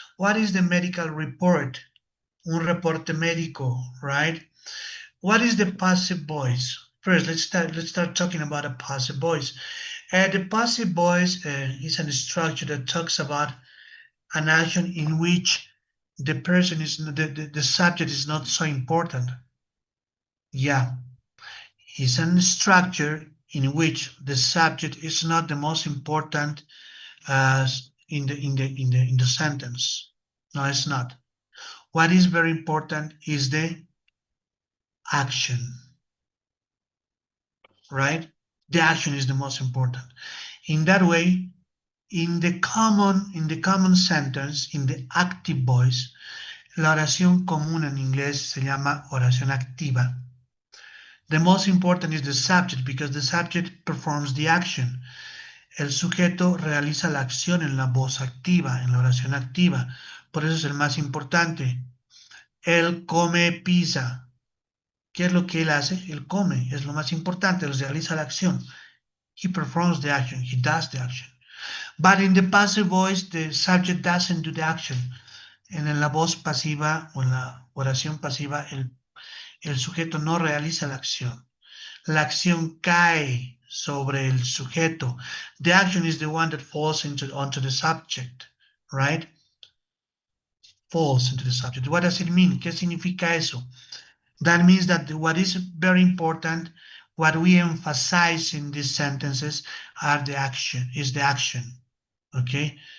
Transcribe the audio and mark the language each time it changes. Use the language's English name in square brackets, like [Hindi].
[English] What is the medical report? [Spanish] Un reporte médico, right? [English] What is the passive voice? First, let's start talking about a passive voice. The passive voice is a structure that talks about an action in which the person is the subject is not so important. Yeah, it's a structure in which the subject is not the most important in the sentence. No, it's not. What is very important is the action, right? The action is the most important. In that way, in the common sentence, in the active voice, [Spanish] la oración común en inglés se llama oración activa. [English] The most important is the subject because the subject performs the action. [Spanish] El sujeto realiza la acción en la voz activa, en la oración activa. Por eso es el más importante. Él come pizza. ¿Qué es lo que él hace? Él come, es lo más importante, él realiza la acción. [English] He performs the action, he does the action. But in the passive voice, the subject doesn't do the action. [Spanish] En la voz pasiva o en la oración pasiva, el sujeto no realiza la acción. La acción cae sobre el sujeto. [English] The action is the one that falls onto the subject, right? Falls into the subject. What does it mean? [Spanish] ¿Qué significa eso? [English] That means that what is very important, what we emphasize in these sentences are the action, okay?